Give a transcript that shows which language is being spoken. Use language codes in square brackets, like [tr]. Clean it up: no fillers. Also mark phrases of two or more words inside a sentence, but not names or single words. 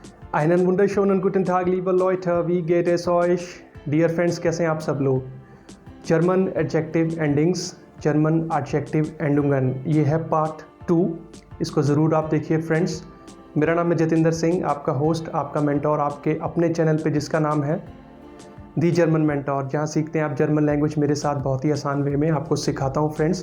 [de] Einen wunderschönen guten Tag, liebe Leute, wie geht es euch? [en] Dear friends, [hi] कैसे हैं आप सब लोग? [en] German adjective endings, [hi] जर्मन [de] Adjektiv Endungen, [hi] ये है पार्ट 2। इसको ज़रूर आप देखिए फ्रेंड्स। मेरा नाम है जतिंदर सिंह, आपका होस्ट, आपका मेंटोर, आपके अपने चैनल पे जिसका नाम है दी जर्मन मेंटोर, जहाँ सीखते हैं आप [en] German language [hi] मेरे साथ बहुत ही आसान वे में आपको सिखाता हूँ फ्रेंड्स।